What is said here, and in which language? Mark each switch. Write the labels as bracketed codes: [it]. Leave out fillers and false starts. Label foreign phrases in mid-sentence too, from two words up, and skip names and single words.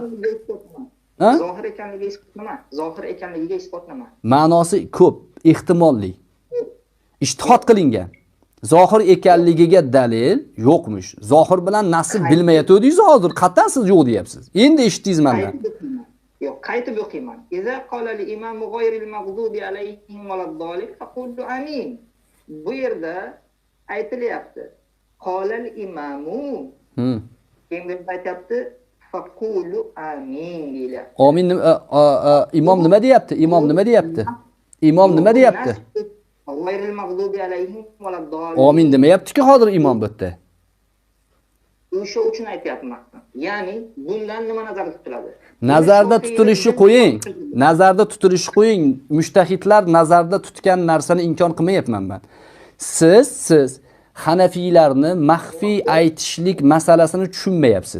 [uz] Zohir ekanligiga isbot nima? Zohir ekanligiga isbot nima? Ma'nosi ko'p, ehtimolli. Ijtihod qilingan. Zohir ekanligiga dalil yo'qmish. Zohir bilan nasl bilmayotdingiz hozir. Qattan siz yo'q deyapsiz. Endi eshitdingiz mendan. Yo'q, qaytib o'qiyman. [ar] إذا قال الإمام غير المغضوب عليهم ولا الضالين فقولوا آمين. [uz] Bu yerda aytilyapti. [ar] قال الإمام. [uz] Endi aytyapti [ar] فقولوا آمين [uz] deyapti. Amin imom nima deyapti? Imom nima deyapti? Imom nima deyapti? [ar] غير المغضوب عليهم ولا الضالين. [uz] Amin demayapti-ku hozir imom bu yerda. O'sha uchun aytyapman. Ya'ni bundan nima nazarda tutiladi? Nazarda tutilishi qo'ying. Nazarda tutilishi qo'ying. Mushtahidlar nazarda tutgan narsani inkor qilmayapman men. Siz Hanafiylarni maxfiy aytishlik masalasini tushunmayapsiz.